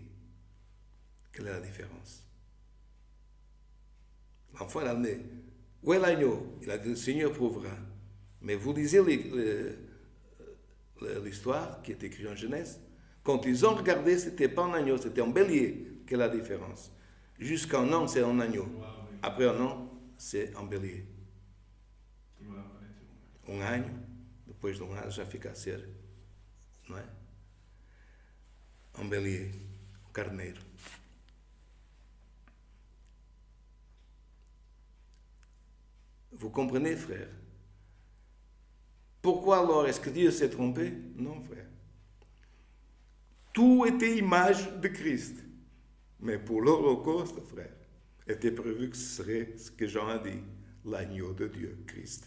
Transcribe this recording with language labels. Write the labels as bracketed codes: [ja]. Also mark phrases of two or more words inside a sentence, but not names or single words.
[fr] Quelle est la différence? L'enfant, il a dit, où est l'agneau? Il a dit, le Seigneur prouvera. Mais vous lisez l'histoire qui est écrite en Genèse. Quand ils ont regardé, ce n'était pas un agneau, c'était un bélier. Quelle est la différence? Jusqu'à un an, c'est un agneau. Après un an, c'est un bélier. [pt] Um ano, depois de um ano já fica a ser, não é? Um bélier, um carneiro. [fr] Vous comprenez, frère? Pourquoi alors est-ce que Dieu s'est trompé? Non, frère. Tout était image de Christ. Mais pour l'Holocauste, frère, était prévu que ce serait ce que Jean a dit, l'agneau de Dieu, Christ.